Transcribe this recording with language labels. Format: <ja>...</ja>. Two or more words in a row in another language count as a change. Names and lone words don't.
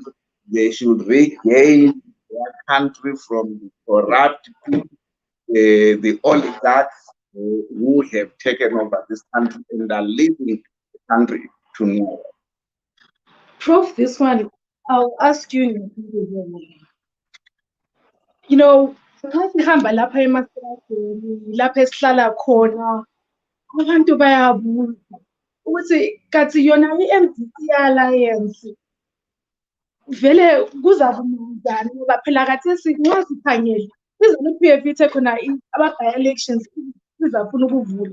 <en>They should regain their country from the corrupt people, the oligarchs who have taken over this country and are leaving the country to nowhere. Prof, this one, I'll ask you in a video way. You know,</en> <nd>uma sihamba lapha emasikadeni, lapha esihlala khona, abantu bayabuza ukuthi kathi yona i-MDC Alliance vele kuzabuza ngoba phela kathesi nxa sikhangele izolo i-PF ithe khona ama-by-elections izafuna ukuvula.</nd>